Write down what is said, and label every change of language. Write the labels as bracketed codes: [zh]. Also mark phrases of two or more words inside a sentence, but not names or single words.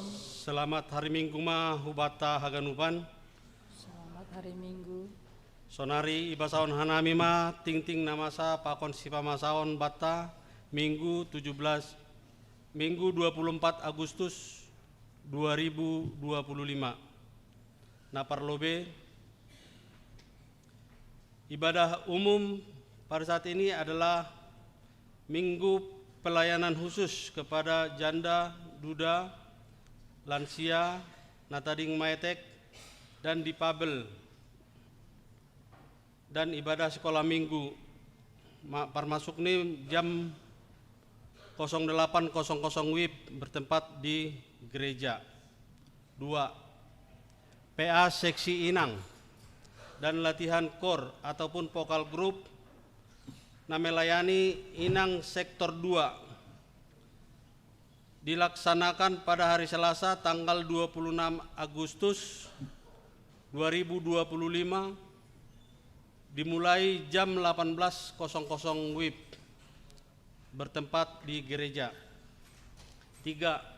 [id] Selamat hari Minggu [bts] ma hubata haganupan. [id] Selamat hari Minggu. [bts] Sonari ibasaon hanami ma ting namasa pakon sipa masaon bata Minggu 24 Agustus 2025. [id] Naparlobe ibadah umum pada saat ini adalah Minggu pelayanan khusus kepada janda, duda, lansia, [bts] natading maetek, [id] dan difabel, dan ibadah sekolah minggu termasuk nih jam 08.00 WIB bertempat di gereja. 2. PA seksi Inang dan latihan kor ataupun vokal grup na melayani Inang sektor 2 dilaksanakan pada hari Selasa tanggal 26 Agustus 2025 dimulai jam 18.00 WIB bertempat di gereja. 3.